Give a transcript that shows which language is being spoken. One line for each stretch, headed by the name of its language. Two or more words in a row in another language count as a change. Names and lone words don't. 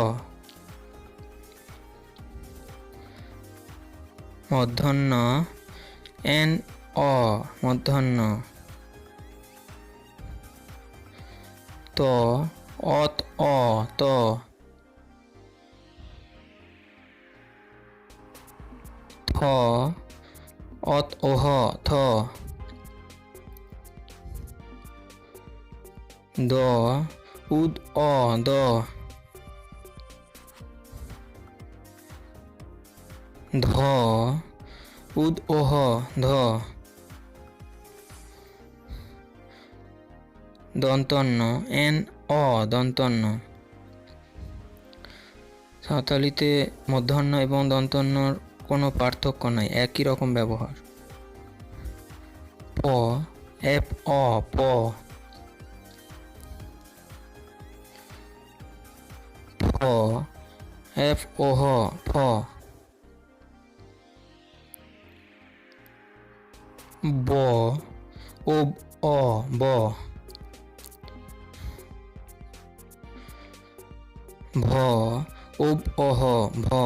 Bangla: মূর্ধন্য এন অ মূর্ধন্য, ত অত অ ত, থ অত ওহ থ। দ উদ অ দ, ধ উদ ওহ ধ। দন্তন্য এন অ দন্তন্য। সাঁওতালিতে মূর্ধন্য এবং দন্তন্যর কোনো পার্থক্য নাই, একই রকম ব্যবহার। প এফ অ প, ফ এফ ওহ ফ। ব ওব অ ব, ভ ওব ওহ ভ।